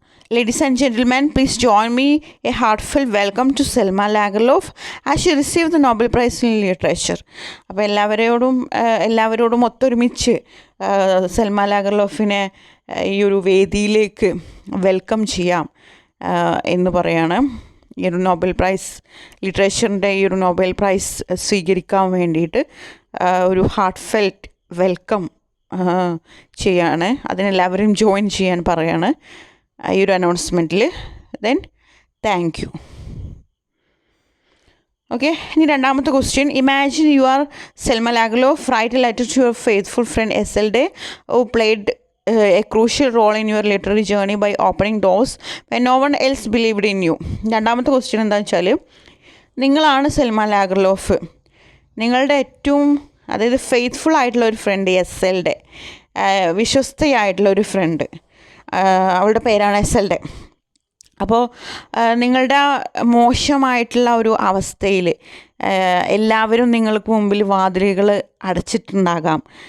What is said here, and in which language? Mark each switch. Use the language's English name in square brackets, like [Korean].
[English] Ladies and gentlemen, please join me a heartfelt welcome to Selma Lagerlöf as she received the Nobel Prize in Literature. [Malayalam] അപ്പോൾ എല്ലാവരോടും ഒത്തൊരുമിച്ച് സെൽമ ലാഗർലോഫിനെ ഈ ഒരു വേദിയിലേക്ക് welcome ചെയ്യാം എന്ന് പറയാണ്. ഈ ഒരു നോബൽ പ്രൈസ്, ലിറ്ററേച്ചറിൻ്റെ ഈ ഒരു നോബൽ പ്രൈസ് സ്വീകരിക്കാൻ വേണ്ടിയിട്ട് ഒരു ഹാർട്ട് ഫെൽറ്റ് വെൽക്കം ചെയ്യാണ്. അതിനെല്ലാവരും ജോയിൻ ചെയ്യാൻ പറയാണ് ഈ ഒരു അനൗൺസ്മെൻറ്റിൽ. [English] Then thank you. [Malayalam] ഓക്കെ, ഇനി രണ്ടാമത്തെ question. [English] Imagine you are Selma Lagerlöf, write a letter to your faithful friend Esselde who played a crucial role in your literary journey by opening doors when no one else believed in you. [Malayalam] രണ്ടാമത്തെ question എന്താണെന്ന് വെച്ചാൽ, നിങ്ങളാണ് Selma Lagerlof, നിങ്ങളുടെ ഏറ്റവും faithful ആയിട്ടുള്ള ഒരു front എസൽഡെ, വിശ്വസ്തയായിട്ടുള്ള ഒരു front, അവളുടെ പേരാണ് എസൽഡെ. അപ്പോൾ നിങ്ങളുടെ മോശമായിട്ടുള്ള ഒരു അവസ്ഥയിൽ എല്ലാവരും നിങ്ങൾക്ക് മുമ്പിൽ വാതിലുകൾ അടച്ചിട്ടുണ്ടാകാം.